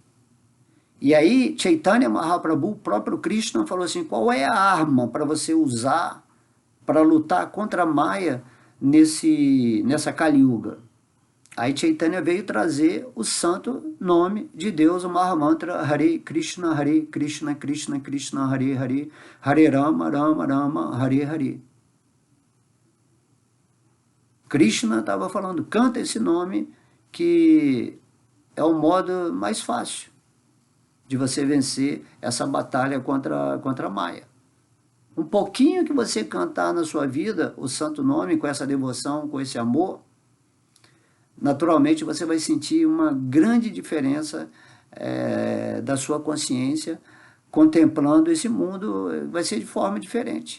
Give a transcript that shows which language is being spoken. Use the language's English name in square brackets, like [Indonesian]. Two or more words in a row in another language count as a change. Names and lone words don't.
[Portuguese] E aí Chaitanya Mahaprabhu, o próprio Krishna, falou assim, qual é a arma para você usar para lutar contra a Maya nessa Kali Yuga? Aí Chaitanya veio trazer o santo nome de Deus, o Mahamantra Hare Krishna, Krishna Krishna, Hare Hare, Hare Rama, Rama Rama, Hare Hare. Krishna estava falando, canta esse nome que é o modo mais fácil de você vencer essa batalha contra a Maya. Um pouquinho que você cantar na sua vida o santo nome com essa devoção, com esse amor, naturalmente você vai sentir uma grande diferença da sua consciência contemplando esse mundo, vai ser de forma diferente.